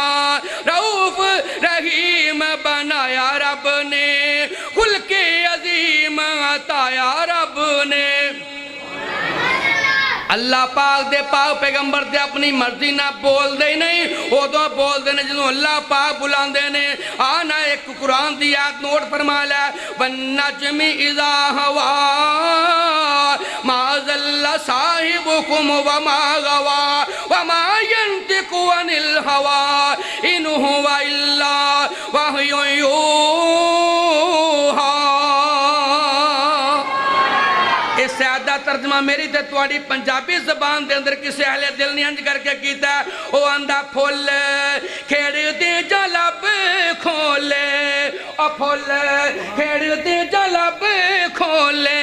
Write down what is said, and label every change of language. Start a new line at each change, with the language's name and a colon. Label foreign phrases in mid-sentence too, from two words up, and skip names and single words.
Punjabi: ਰਊਫ਼ ਰਹੀਮ ਬਣਾਇਆ ਰੱਬ ਨੇ, ਖ਼ੁਲਕੇ ਅਜ਼ੀਮ ਅਤਾਇਆ ਰੱਬ ਨੇ। ਅੱਲਾਹ ਪਾਕ ਦੇ ਪਾਕ ਪੈਗ਼ੰਬਰ ਤੇ ਅਪਣੀ ਮਰਜ਼ੀ ਨਾ ਬੋਲਤੇ ਹੀ ਨਹੀਂ, ਉਦੋਂ ਬੋਲਤੇ ਨੇ ਜੋ ਅੱਲਾਹ ਪਾਕ ਬੁਲਾਤੇ ਨੇ। ਆਣਾ ਇਕ ਕੁਰਾਨ ਕੀ ਆਇਤ ਨੋਟ ਫਰਮਾ ਲੈ,
Arabic: والنجم إذا هوى ما ضل صاحبكم وما غوى وما ينطق عن الهوى إن هو إلا وحي يوحى.
Punjabi: ਇਸ ਆਇਤ ਦਾ ਤਰਜਮਾ ਮੇਰੀ ਤੇ ਤੁਹਾਡੀ ਪੰਜਾਬੀ ਜ਼ਬਾਨ ਦੇ ਅੰਦਰ ਕਿਸੇ ਅਹਿਲੇ ਦਿਲ ਨੇ ਇੰਜ ਕਰਕੇ ਕੀਤਾ। ਓ ਆਂਦਾ ਫੁੱਲ ਖੇੜਦੇ ਜਾ ਲਬ ਖੋਲ੍ਹੇ, ਓ ਫੁੱਲ ਖੇੜਦੇ ਜਾ ਲਬ ਖੋਲ੍ਹੇ।